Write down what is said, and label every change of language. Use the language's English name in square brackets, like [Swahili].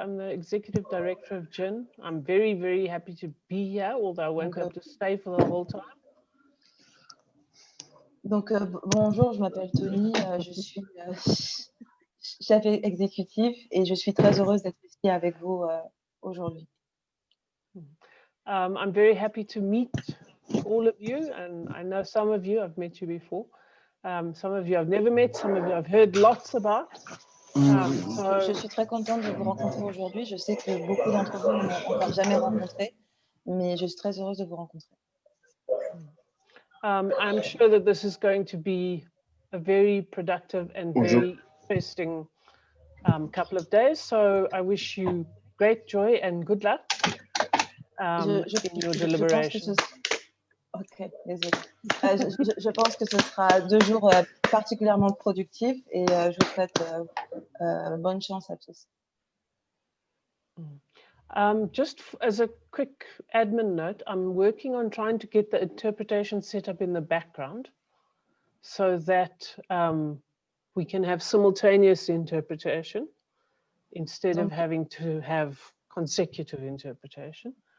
[English] I'm the Executive Director of GIN. I'm very, very happy to be here, although I won't be able to stay for the whole time. [French] Donc, bonjour, je m'appelle Tony, je suis chef exécutif et je suis très heureuse d'être ici avec vous aujourd'hui. [English] I'm very happy to meet all of you, and I know some of you, I've met you before. Some of you I've never met, some of you I've heard lots about. [French] Je suis très contente de vous rencontrer aujourd'hui. Je sais que beaucoup d'entre vous ne m'ont encore jamais rencontré, mais je suis très heureuse de vous rencontrer. [English] I'm sure that this is going to be a very productive and very interesting couple of days. So I wish you great joy and good luck in your deliberations. [French] Ok, désolé. Je pense que ce sera 2 jours particulièrement productifs et je vous souhaite bonne chance à tous. [English] Just as a quick admin note, I'm working on trying to get the interpretation set up in the background so that we can have simultaneous interpretation instead of having to have consecutive interpretation.